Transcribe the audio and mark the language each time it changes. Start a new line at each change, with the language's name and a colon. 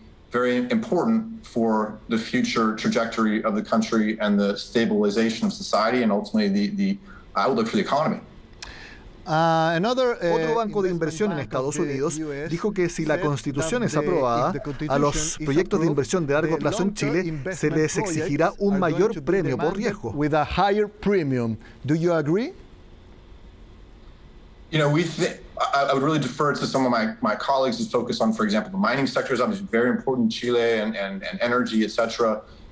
English: Very important for the future trajectory of the country and the stabilization of society and ultimately the outlook for the economy.
Spanish: Otro banco de inversión en Estados Unidos dijo que si la Constitución es aprobada, a los proyectos de inversión de largo plazo en Chile se les exigirá un mayor premio por riesgo.
English: With a higher premium. Do you agree? I would really defer to some of my colleagues who focus on, for example, the mining sector is obviously very important in Chile and energy, etc.